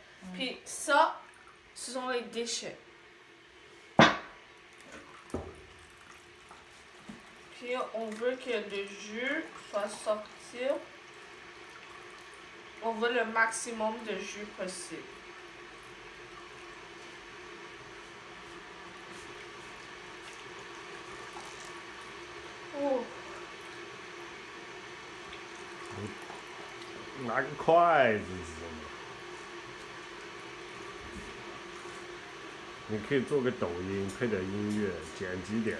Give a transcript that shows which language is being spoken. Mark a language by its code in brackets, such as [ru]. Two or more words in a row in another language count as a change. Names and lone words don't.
[fr] Puis ça, ce sont les déchets. Puis on veut que le jus soit sorti. On veut le maximum de jus possible. Oh. [zh] 拿个筷子是什么？你可以做个抖音，配点音乐，剪辑点。